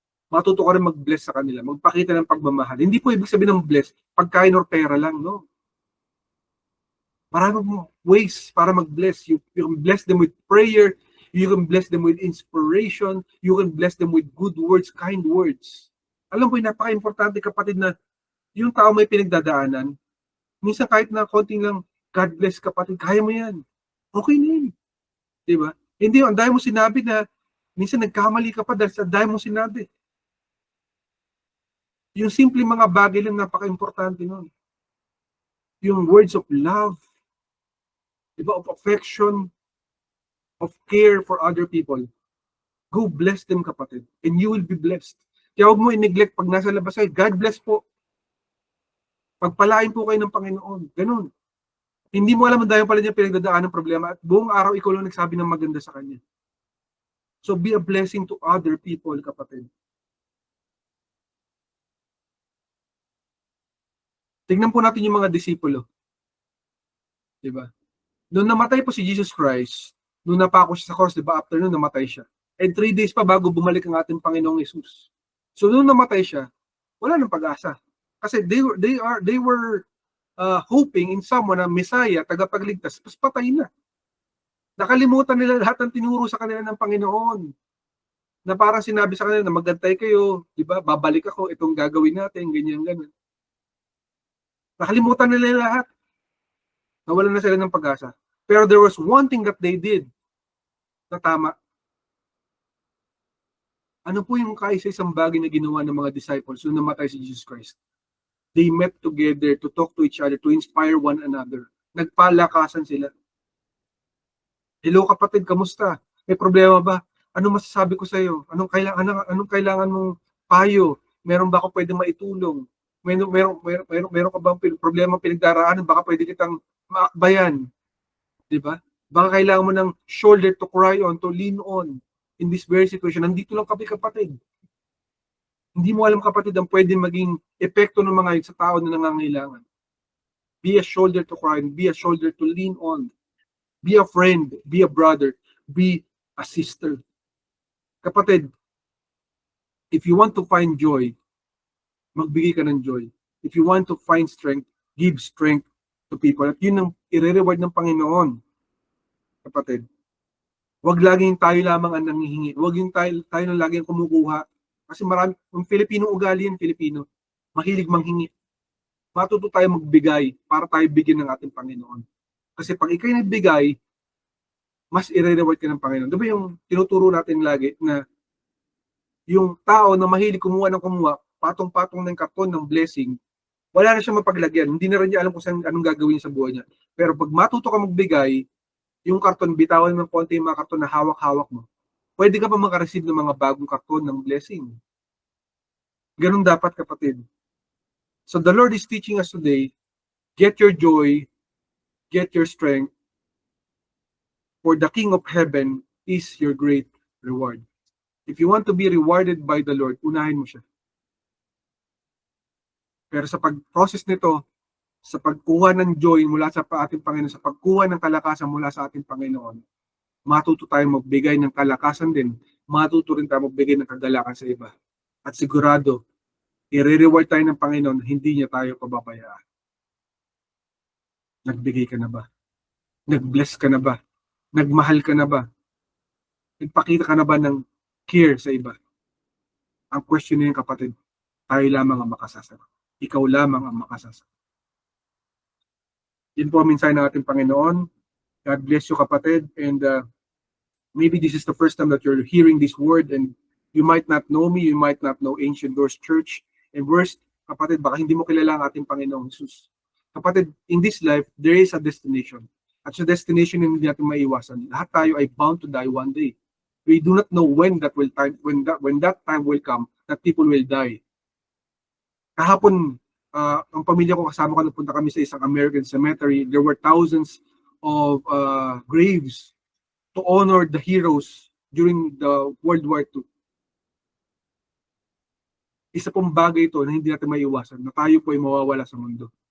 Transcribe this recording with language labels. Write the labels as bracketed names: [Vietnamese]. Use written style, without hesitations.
[Filipino] Matuto ka rin mag-bless sa kanila, magpakita ng pagmamahal. Hindi po ibig sabihin ng bless, pagkain or pera lang, no? Maraming ways para mag-bless. [English] You can bless them with prayer, you can bless them with inspiration, you can bless them with good words, kind words. [Filipino] Alam mo, napaka-importante, kapatid, na yung tao may pinagdadaanan, minsan kahit na konting lang, God bless, kapatid, kaya mo yan. Okay na yun. Diba? Hindi, ang dahil mo sinabi na, minsan nagkamali ka pa dahil sa dahil mo sinabi. Yung simple mga bagay lang, napaka-importante nun. [English] Yung words of love, diba, of affection, of care for other people. Go bless them, kapatid, and you will be blessed. [Filipino] Kaya huwag mo i-neglect pag nasa labas kayo. God bless po. Pagpalain po kayo ng Panginoon. Ganun. Hindi mo alam dahil pala niya pinagdadaan ng problema at buong araw ikaw lang nagsabi ng maganda sa kanya. [English] So be a blessing to other people, kapatid. [Filipino] Tingnan po natin yung mga disipulo. Diba? Noong namatay po si Jesus Christ, noong napako siya sa cross, diba, after noon namatay siya. And 3 days pa bago bumalik ang ating Panginoong Jesus. So noong namatay siya, wala nang pag-asa. Kasi they were hoping in someone na Messiah, tagapagligtas, pas patay na. Nakalimutan nila lahat ng tinuro sa kanila ng Panginoon. Na parang sinabi sa kanila na magantay kayo, di ba? Babalik ako, itong gagawin natin, ganyan. Nakalimutan nila lahat. Nawalan na sila ng pag-asa. Pero there was one thing that they did [English] na tama. [Filipino] Ano po yung kaisa-isang bagay na ginawa ng mga disciples nung namatay si Jesus Christ? [English] They met together to talk to each other, to inspire one another. [Filipino] Nagpalakasan sila. Hello kapatid, kamusta? May problema ba? Ano masasabi ko sa iyo? Anong kailangan mong payo? Meron ba ako pwedeng maitulong? Meron ka bang problema pinagdaraanan? Baka pwede kitang maakbayan. 'Di ba? [English] Baka kailangan mo ng shoulder to cry on, to lean on in this very situation. [Filipino] Nandito lang kami, kapatid. Hindi mo alam, kapatid, ang pwedeng maging epekto ng mga yun sa tao na nangangailangan. [English] Be a shoulder to cry on, be a shoulder to lean on. Be a friend, be a brother, be a sister. Kapatid, if you want to find joy, magbigay ka ng joy. If you want to find strength, give strength to people. [Filipino] At yun ang i-reward ng Panginoon. Kapatid, huwag laging tayo lamang ang nangihingi. Huwag yung tayo na laging kumukuha. Kasi marami, yung Filipino ugali yan, Filipino, mahilig manghingi. Matuto tayo magbigay para tayo bigyan ng ating Panginoon. Kasi pag ikay nagbigay, mas i-reward ka ng Panginoon. Diba yung tinuturo natin lagi na yung tao na mahilig kumuha, patong-patong ng karton ng blessing, wala na siya mapaglagyan. Hindi na rin niya alam kung anong gagawin sa buhay niya. Pero pag matuto ka magbigay, yung karton, bitawan ng konti yung mga karton na hawak-hawak mo, pwede ka pa makareceive ng mga bagong karton ng blessing. Ganun dapat, kapatid. [English] So the Lord is teaching us today, get your joy, get your strength, for the King of Heaven is your great reward. If you want to be rewarded by the Lord, unahin mo siya. [Filipino] Pero sa pag-process nito, sa pagkuha ng joy mula sa ating Panginoon, sa pagkuha ng kalakasan mula sa ating Panginoon, matuto tayong magbigay ng kalakasan din, matuto rin tayo magbigay ng kagalakan sa iba. At sigurado, i-reward tayo ng Panginoon, hindi niya tayo pababayaan. Nagbigay ka na ba? Nag-bless ka na ba? Nagmahal ka na ba? Nagpakita ka na ba ng care sa iba? Ang question niya, kapatid, tayo lamang ang makasasagot. Ikaw lamang ang makasasagot. Yun po ang mensahe ng ating Panginoon. [English] God bless you, kapatid. And maybe this is the first time that you're hearing this word and you might not know me, you might not know Ancient Doors Church. [Filipino] And worst, kapatid, baka hindi mo kilala ang ating Panginoong Jesus. Kapatid, in this life, there is a destination. At sa destination, hindi natin maiwasan. Lahat tayo ay bound to die one day. [English] We do not know when that time will come that people will die. [Filipino] Kahapon, ang pamilya ko, kasama ko, nagpunta kami sa isang American cemetery. [English] There were thousands of graves to honor the heroes during the World War II. [Filipino] Isa pong bagay ito na hindi natin maiwasan, na tayo po ay mawawala sa mundo.